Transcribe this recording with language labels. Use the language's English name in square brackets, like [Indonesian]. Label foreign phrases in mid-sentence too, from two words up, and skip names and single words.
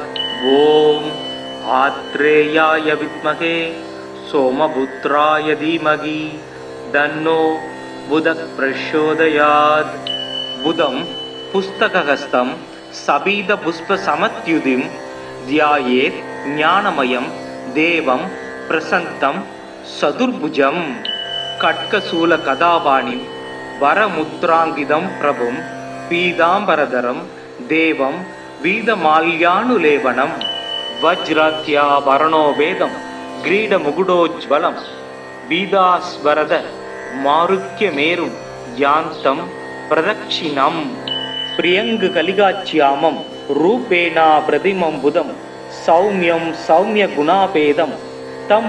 [Sanskrit] ओम आत्रेयाय विद्महे सोमपुत्राय धीमहि तन्नो बुध प्रचोदयात्। बुधं पुस्तकहस्तं सबीदपुष्पसमत्युतिं ध्यायेत् ज्ञानमयं देवं प्रसन्तं सदुर्भुजं। खड्गशूल गदापाणिं वरमुद्राङ्कितं प्रभुम् पीताम्बरधरं देवं पीतमाल्यानुलेपनम् वज्राद्याभरणोपेतं किरीटमुकुटोज्ज्वलम् पीताश्वरथ मारुह्यमेरुं यान्तं प्रदक्षिणम् प्रियङ्गु कलिकाश्यामं रूपेणा प्रतिमं बुधम् सौम्यं सौम्य गुणोपेतं तम्